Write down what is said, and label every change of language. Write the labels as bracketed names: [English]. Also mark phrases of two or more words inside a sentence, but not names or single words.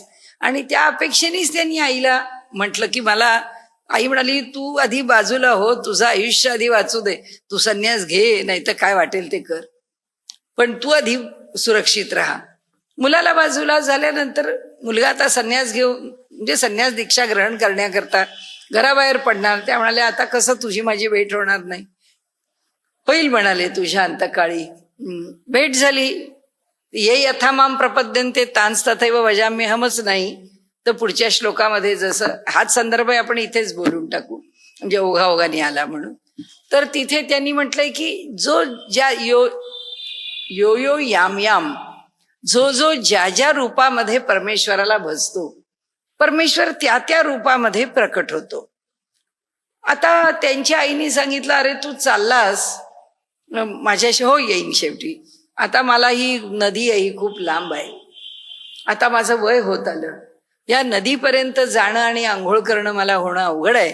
[Marathi] आणि त्या अपेक्षेनेच त्यांनी आईला म्हटलं की मला, आई म्हणाली तू आधी बाजूला हो, तुझं आयुष्य आधी वाचू दे, तू संन्यास घे, नाही तर काय वाटेल ते कर, पण तू आधी सुरक्षित राहा. मुलाला बाजूला झाल्यानंतर मुलगा आता संन्यास घेऊन म्हणजे संन्यास दीक्षा ग्रहण करण्याकरता घराबाहेर पडणार. त्या म्हणाले, आता कसं तुझी माझी भेट होणार नाही? होईल म्हणाले तुझ्या अंतकाळी. भेट झाली. [Sanskrit] ये यथा माम प्रपद्यन्ते तांस तथैव भजाम्यहमच [Marathi] नाही तर पुढच्या श्लोकामध्ये जसं हाच संदर्भ आहे आपण इथेच बोलून टाकू, म्हणजे ओघाओघाने आला म्हणून. तर तिथे त्यांनी म्हटलंय की जो ज्या [Sanskrit] यो यो यो याम याम, [Marathi] जो जो ज्या ज्या रूपामध्ये परमेश्वराला भजतो, परमेश्वर त्या त्या रूपामध्ये प्रकट होतो. आता त्यांच्या आईने सांगितलं, अरे तू चाललास माझ्याशी, हो येईन शेवटी. आता मला ही नदी आहे, ही खूप लांब आहे, आता माझं वय होत आलं, या नदीपर्यंत जाणं आणि आंघोळ करणं मला होणं अवघड आहे.